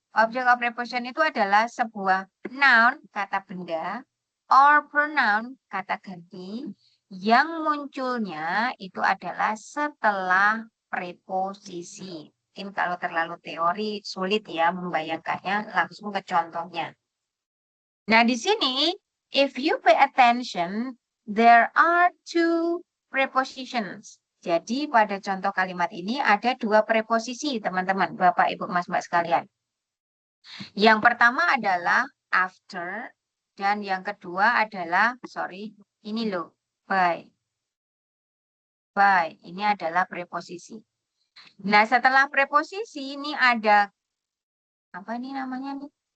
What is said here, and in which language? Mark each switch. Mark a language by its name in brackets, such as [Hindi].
[Indonesian] Object of preposition itu adalah sebuah noun, kata benda, [English] or pronoun, [Indonesian] kata ganti, yang munculnya itu adalah setelah preposisi. Mungkin kalau terlalu teori sulit ya membayangkannya, langsung ke contohnya. Nah, di sini, [English] if you pay attention, there are two prepositions. [Indonesian] Jadi, pada contoh kalimat ini ada dua preposisi, teman-teman, Bapak, Ibu, Mas, Mbak sekalian. Yang pertama adalah after, dan yang kedua adalah, ini loh, by. By, ini adalah preposisi. Nah, setelah preposisi, ini ada, apa ini namanya nih?